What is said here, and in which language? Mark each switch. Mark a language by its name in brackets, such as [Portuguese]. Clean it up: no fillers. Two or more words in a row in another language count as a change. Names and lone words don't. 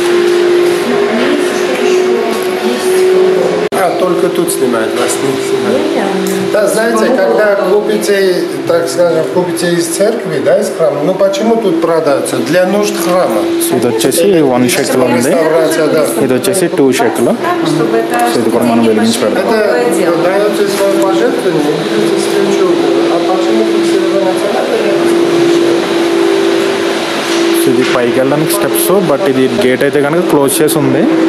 [Russian] Только тут снимают, вас не снимают. Да, знаете, когда купите, так скажем, купите из церкви, да, из храма, ну почему тут продаются? Для нужд храма. [Telugu] ఇది వచ్చేసి 1 షెకెల్ ఉంది, ఇది వచ్చేసి 2 షెకెల్. సో ఇది కూడా మనం వెలిగించి పెడతాం. [Russian] Это даете свое пожертвование, видите свечу. А почему тут серебряная церковь? [Telugu] సో ఇది పైకి వెళ్ళడానికి స్టెప్స్. బట్ ఇది గేట్ అయితే కనుక క్లోజ్ చేసి ఉంది.